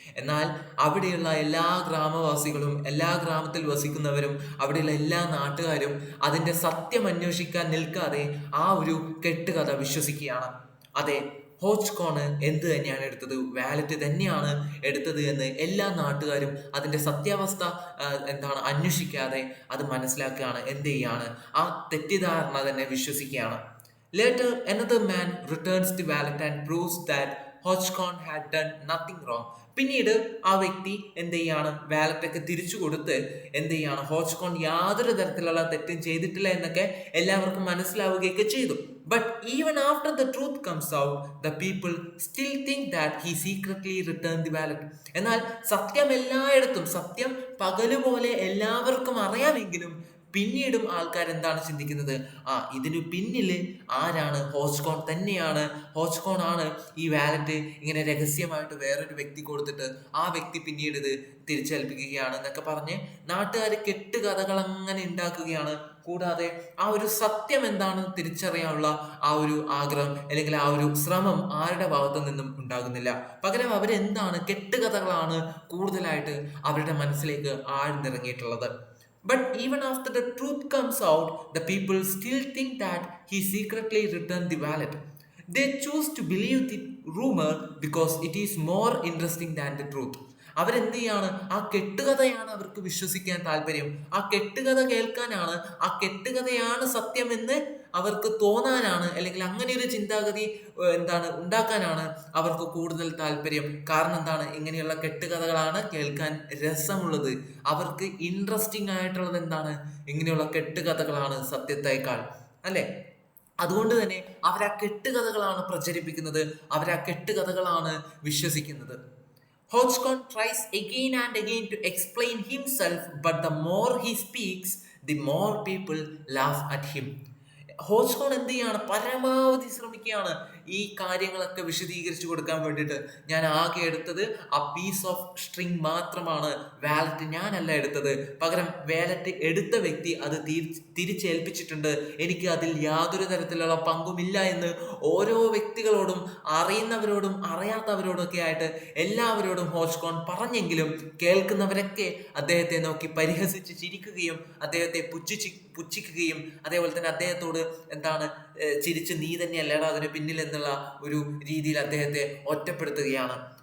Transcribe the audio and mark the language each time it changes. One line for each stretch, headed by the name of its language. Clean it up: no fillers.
Malayalam: എന്നാൽ അവിടെയുള്ള എല്ലാ ഗ്രാമവാസികളും, എല്ലാ ഗ്രാമത്തിൽ വസിക്കുന്നവരും, അവിടെയുള്ള എല്ലാ നാട്ടുകാരും അതിൻ്റെ സത്യം അന്വേഷിക്കാൻ നിൽക്കാതെ ആ ഒരു കെട്ടുകഥ വിശ്വസിക്കുകയാണ്. അതെ, ഹോച്ച്കോൺ എന്ത് തന്നെയാണ് എടുത്തത്, വാലറ്റ് തന്നെയാണ് എടുത്തത് എന്ന് എല്ലാ നാട്ടുകാരും അതിൻ്റെ സത്യാവസ്ഥ അന്വേഷിക്കാതെ അത് മനസ്സിലാക്കുകയാണ്. എന്ത് ചെയ്യാണ്, ആ തെറ്റിദ്ധാരണ തന്നെ വിശ്വസിക്കുകയാണ്.
English: Later, another man returns the wallet and proves that Hodgson had done nothing wrong.
Malayalam: പിന്നീട് ആ വ്യക്തി എന്ത് ചെയ്യാണ്, വാലറ്റൊക്കെ തിരിച്ചു കൊടുത്ത് എന്ത് ചെയ്യാണ്, ഹോച്ച്കോൺ യാതൊരു തരത്തിലുള്ള തെറ്റും ചെയ്തിട്ടില്ല എന്നൊക്കെ എല്ലാവർക്കും മനസ്സിലാവുകയൊക്കെ ചെയ്തു.
English: But even after the truth comes out, the people still think that he secretly return the wallet.
Malayalam: എന്നാൽ സത്യം എല്ലായിടത്തും, സത്യം പകലുപോലെ എല്ലാവർക്കും അറിയാമെങ്കിലും പിന്നീടും ആൾക്കാർ എന്താണ് ചിന്തിക്കുന്നത്, ഇതിന് പിന്നിൽ ആരാണ്, ഹോച്ച്കോൺ തന്നെയാണ്, ഹോച്ച്കോൺ ആണ് ഈ വാലറ്റ് ഇങ്ങനെ രഹസ്യമായിട്ട് വേറൊരു വ്യക്തി കൊടുത്തിട്ട് ആ വ്യക്തി പിന്നീട് ഇത് തിരിച്ചേൽപ്പിക്കുകയാണ് എന്നൊക്കെ പറഞ്ഞ് നാട്ടുകാർ കെട്ടുകഥകൾ അങ്ങനെ ഉണ്ടാക്കുകയാണ്. കൂടാതെ ആ ഒരു സത്യം എന്താണെന്ന് തിരിച്ചറിയാനുള്ള ആ ഒരു ആഗ്രഹം അല്ലെങ്കിൽ ആ ഒരു ശ്രമം ആരുടെ ഭാഗത്തു നിന്നും ഉണ്ടാകുന്നില്ല. പകരം അവരെന്താണ്, കെട്ടുകഥകളാണ് കൂടുതലായിട്ട് അവരുടെ മനസ്സിലേക്ക് ആഴ്ന്നിറങ്ങിയിട്ടുള്ളത്.
English: But even after the truth comes out, the people still think that he secretly returned the wallet. They choose to believe the rumor because it is more interesting than the truth.
Malayalam: അവരെന്ത് ചെയ്യാണ്? ആ കെട്ടുകഥയാണ് അവർക്ക് വിശ്വസിക്കാൻ താല്പര്യം. ആ കെട്ടുകഥ കേൾക്കാനാണ്, ആ കെട്ടുകഥയാണ് സത്യമെന്ന് അവർക്ക് തോന്നാനാണ്, അല്ലെങ്കിൽ അങ്ങനെ ഒരു ചിന്താഗതി ഉണ്ടാക്കാനാണ് അവർക്ക് കൂടുതൽ താല്പര്യം. കാരണം എന്താണ്? ഇങ്ങനെയുള്ള കെട്ടുകഥകളാണ് കേൾക്കാൻ രസമുള്ളത്. അവർക്ക് ഇൻട്രസ്റ്റിംഗ് ആയിട്ടുള്ളത് എന്താണ്? ഇങ്ങനെയുള്ള കെട്ടുകഥകളാണ് സത്യത്തേക്കാൾ, അല്ലെ? അതുകൊണ്ട് തന്നെ അവരാ കെട്ടുകഥകളാണ് പ്രചരിപ്പിക്കുന്നത്, അവരാ കെട്ടുകഥകളാണ് വിശ്വസിക്കുന്നത്.
English: Hodgson tries again and again to explain himself, but the more he speaks, the more people laugh at him.
Malayalam: ഹോജ്കോൺ എന്ത് ചെയ്യാണ്? പരമാവധി ശ്രമിക്കുകയാണ് ഈ കാര്യങ്ങളൊക്കെ വിശദീകരിച്ചു കൊടുക്കാൻ വേണ്ടിയിട്ട്. ഞാൻ ആകെ എടുത്തത് ആ
English: piece of string
Malayalam: മാത്രമാണ്, വാലറ്റ് ഞാനല്ല എടുത്തത്. പകരം വാലറ്റ് എടുത്ത വ്യക്തി അത് തിരിച്ചേൽപ്പിച്ചിട്ടുണ്ട്. എനിക്ക് അതിൽ യാതൊരു തരത്തിലുള്ള പങ്കുമില്ല എന്ന് ഓരോ വ്യക്തികളോടും, അറിയുന്നവരോടും അറിയാത്തവരോടും ഒക്കെ ആയിട്ട് എല്ലാവരോടും ഹോജ്കോൺ പറഞ്ഞെങ്കിലും കേൾക്കുന്നവരൊക്കെ അദ്ദേഹത്തെ നോക്കി പരിഹസിച്ച് ചിരിക്കുകയും അദ്ദേഹത്തെ പുച്ഛിക്കുകയും അതേപോലെ തന്നെ അദ്ദേഹത്തോട് ചിരിച്ച് നീ തന്നെയല്ലേടാ അതിന് പിന്നിൽ എന്നുള്ള ഒരു രീതിയിൽ അദ്ദേഹത്തെ ഒറ്റപ്പെടുത്തുകയാണ്.